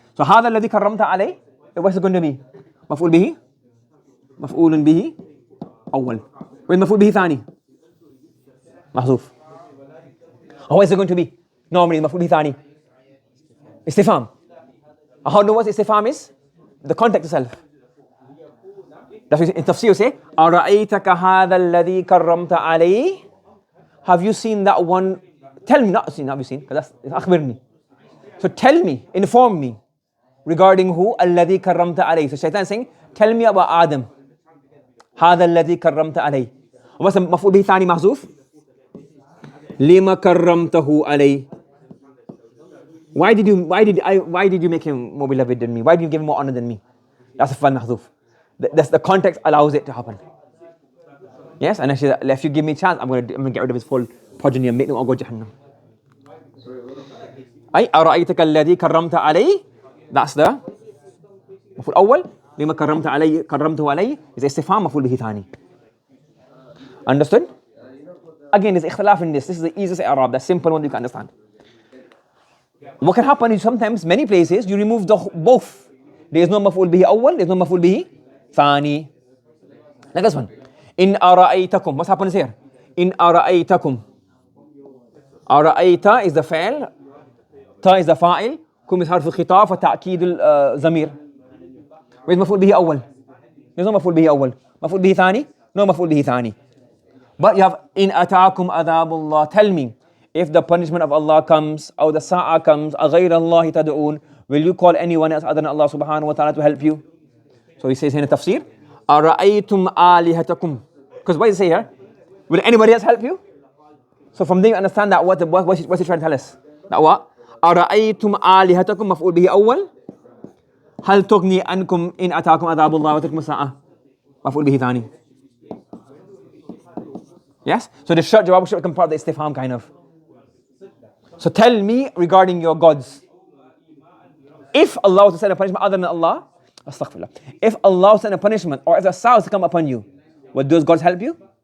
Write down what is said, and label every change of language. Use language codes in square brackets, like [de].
[ar] So هذا الذي كرمت عليه. [en] What's it going to be? مفعول به. مفعول به أول. Where's مفعول به ثاني? محذوف. How is it going to be? [ar] Normally مفعول به ثاني. استفهام. [en] How do you know what استفهام is? The context itself. That's in tafsir you say أرأيتك هذا الذي كرمت عليه. Have you seen that one? Tell me, not seen, have you seen? Because that's أخبرني. So tell me, inform me regarding who? الذي كرمت عليه. So Shaitan is saying, tell me about Adam. [ar] هذا الذي كرمت عليه. What's the مفعول به ثاني محذوف? لما كرمته عليه. [en] Why did you make him more beloved than me? Why did you give him more honor than me? That's a fal محذوف. That's the context allows it to happen. Yes, and actually, if you give me a chance, I'm going to get rid of his full progeny and make them all go Jahannam. [ar] أي أرأيتك الذي كرمت عليه. [en] That's the مفعول أول. [ar] لما كرمت عليه كرمته عليه is استفهام مفعول به ثاني. [en] Understood? Again, there's ikhtilaf in this. This is the easiest Arab, the simple one you can understand. What can happen is sometimes, many places, you remove both. There is no مفعول به أول, there is no مفعول به ثاني. Like this one. إن أرأيتكم. What happens here? إن أرأيتكم. أرأيت is the فعل. تا is the فاعل. [ar] كم is حرف الخطاب وتأكيد الضمير. Where is مفعول به أول? [en] There is no مفعول به أول. [ar] مفعول به ثاني? No مفعول به ثاني. But you have إن أتاكم عذاب الله. [en] Tell me, if the punishment of Allah comes, or the sa'a comes, أغير الله تدعون, will you call anyone else other than Allah subhanahu wa ta'ala to help you? So he says in the tafsir, أرأيتم آلهتكم. Because what does he say here? Will anybody else help you? So from there you understand that what's he trying to tell us? That what? [ar] أرأيتم آلهتكم مفعول به أول. هل تغني عنكم إن أتاكم عذاب الله وتلكم الساعة. مفعول به ثاني. [en] Yes? So the shart jawab should become part of the istifham kind of. So tell me regarding your gods. If Allah was to send a punishment other than Allah, astaghfirullah. If Allah was to send a punishment or if the sa'a was to come upon you, would those gods help you?